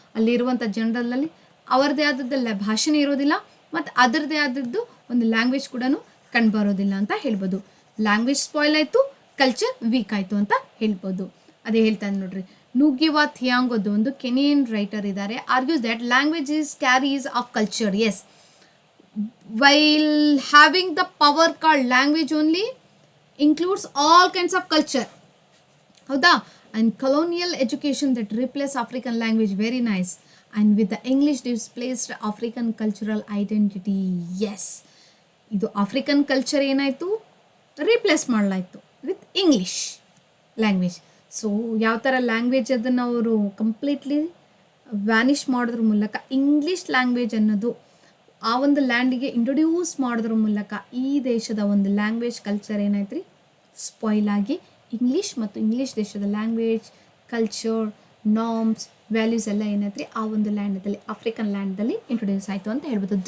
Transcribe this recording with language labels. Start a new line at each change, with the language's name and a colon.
Kannada: ಅಲ್ಲಿರುವಂಥ ಜನರಲ್ಲಲ್ಲಿ ಅವರದೇ ಆದದ್ದಲ್ಲ ಭಾಷೆನೇ ಇರೋದಿಲ್ಲ, ಮತ್ತು ಅದರದೇ ಆದದ್ದು ಒಂದು ಲ್ಯಾಂಗ್ವೇಜ್ ಕೂಡ ಕಂಡುಬರೋದಿಲ್ಲ ಅಂತ ಹೇಳ್ಬೋದು. ಲ್ಯಾಂಗ್ವೇಜ್ ಸ್ಪಾಯ್ಲ್ ಆಯಿತು, ಕಲ್ಚರ್ ವೀಕ್ ಆಯಿತು ಅಂತ ಹೇಳ್ಬೋದು. ಅದೇ ಹೇಳ್ತಾನೆ ನೋಡ್ರಿ, ನೂಗಿವಾ ಥಿಯಾಂಗೋದು ಒಂದು ಕೆನಿಯನ್ ರೈಟರ್ ಇದ್ದಾರೆ.
English: Argues that language is carries of culture. Yes, while having the power called language only includes all kinds of culture. ಹೌದಾ? and colonial education that replaced African language. Very nice. and with the English displaced African cultural identity.
Kannada: yes, ಇದು African culture ಏನಾಯಿತು, replace ಮಾಡಲಾಯಿತು with English language. So ಯಾವ ಥರ language ಅದನ್ನು ಅವರು completely Vanish ಮಾಡೋದ್ರ ಮೂಲಕ ಇಂಗ್ಲೀಷ್ ಲ್ಯಾಂಗ್ವೇಜ್ ಅನ್ನೋದು ಆ ಒಂದು ಲ್ಯಾಂಡಿಗೆ ಇಂಟ್ರೊಡ್ಯೂಸ್ ಮಾಡೋದ್ರ ಮೂಲಕ ಈ ದೇಶದ ಒಂದು ಲ್ಯಾಂಗ್ವೇಜ್ ಕಲ್ಚರ್ ಏನಾಯ್ತು ರೀ, ಸ್ಪಾಯ್ಲ್ ಆಗಿ ಇಂಗ್ಲೀಷ್ ಮತ್ತು ಇಂಗ್ಲೀಷ್ ದೇಶದ ಲ್ಯಾಂಗ್ವೇಜ್, ಕಲ್ಚರ್, ನಾರ್ಮ್ಸ್, ವ್ಯಾಲ್ಯೂಸ್ ಎಲ್ಲ ಏನಾಯ್ತು ರೀ ಆ ಒಂದು ಲ್ಯಾಂಡಲ್ಲಿ, ಆಫ್ರಿಕನ್ ಲ್ಯಾಂಡಲ್ಲಿ ಇಂಟ್ರೊಡ್ಯೂಸ್ ಆಯಿತು ಅಂತ ಹೇಳ್ಬೋದು.